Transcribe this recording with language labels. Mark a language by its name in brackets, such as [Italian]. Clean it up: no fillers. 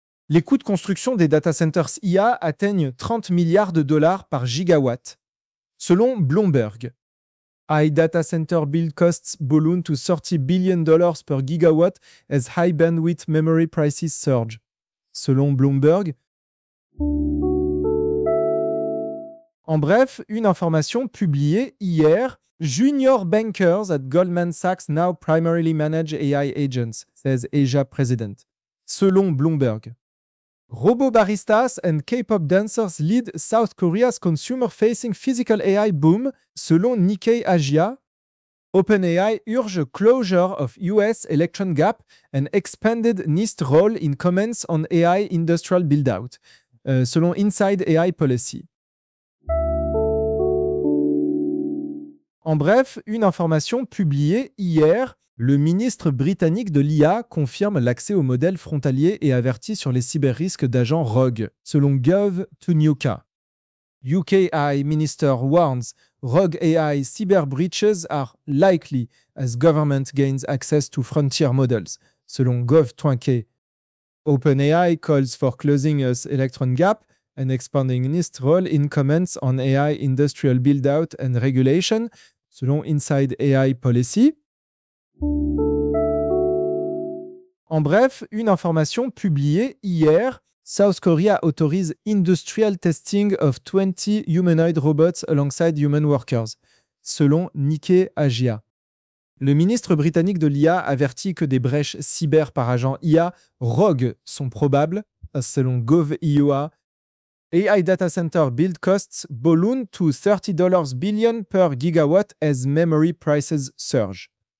[French] Les coûts de construction des data centers IA atteignent 30 milliards de dollars par gigawatt, selon Bloomberg. [English] AI data center build costs balloon to $30 billion per gigawatt as high bandwidth memory prices surge, [French] selon [English] Bloomberg. [French] En bref, une information publiée hier, [English] junior bankers at Goldman Sachs now primarily manage AI agents, says Asia President, [French] selon [English] Bloomberg. Robot baristas and K-pop dancers lead South Korea's consumer-facing physical AI boom, [French] selon [English] Nikkei Asia. OpenAI urge closure of US electron gap and expanded NIST role in comments on AI industrial build-out, [French] selon [English] Inside AI Policy. [French] En bref, une information publiée hier, le ministre britannique de l'IA confirme l'accès aux modèles frontaliers et avertit sur les cyber-risques d'agents rogues, selon Gov.uk. [English] UK AI Minister warns rogue AI cyber breaches are likely as government gains access to frontier models, [French] selon [English] Gov.uk. OpenAI calls for closing US electron gap and expanding NIST role in comments on AI industrial build-out and regulation, [French] selon [English] Inside AI Policy. [French] En bref, une information publiée hier, [English] South Korea [French] autorise [English] industrial testing of 20 humanoid robots alongside human workers, [French] selon [English] Nikkei Asia. [French] Le ministre britannique de l'IA avertit que des brèches cyber par agent IA rogues sont probables, selon Gov.ua. [English] AI data center build costs balloon to $30 billion per gigawatt as memory prices surge,